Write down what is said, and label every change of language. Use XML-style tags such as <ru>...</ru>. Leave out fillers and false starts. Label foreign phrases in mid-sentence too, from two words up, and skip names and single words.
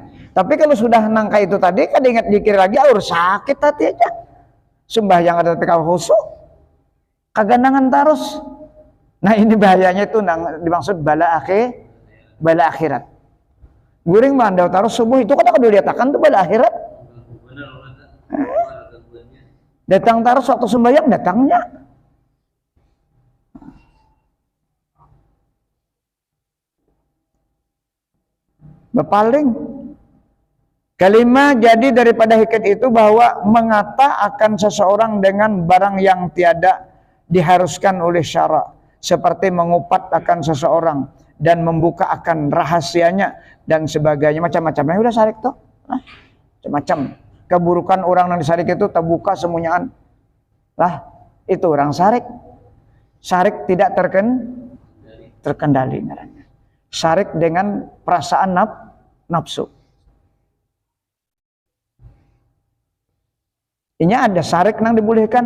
<id>Tapi kalau sudah nangka itu tadi, kada ingat zikir lagi, harus sakit hati aja. Sembahyang ada tapi khusyuk, kagandangan terus. Nah ini bahayanya itu dimaksud bala akhirat.</id> <bjn>Guring mandau terus subuh itu kada dilihatkan tuh bala akhirat.</bjn> <id>Datang terus waktu sembahyang datangnya. Berpaling. Kelima, jadi daripada hikid itu bahwa mengata akan seseorang dengan barang yang tiada diharuskan oleh syara, seperti mengupat akan seseorang dan membuka akan rahasianya dan sebagainya, macam-macamnya udah sarik tuh. macam keburukan orang yang disarik itu terbuka semuanyaan lah, itu orang sarik.</id> <bjn>Sarik tidak terkendali ngarannya.</bjn> <id>Sarik dengan perasaan nafsu. Ini ada sarik yang dibolehkan.</id>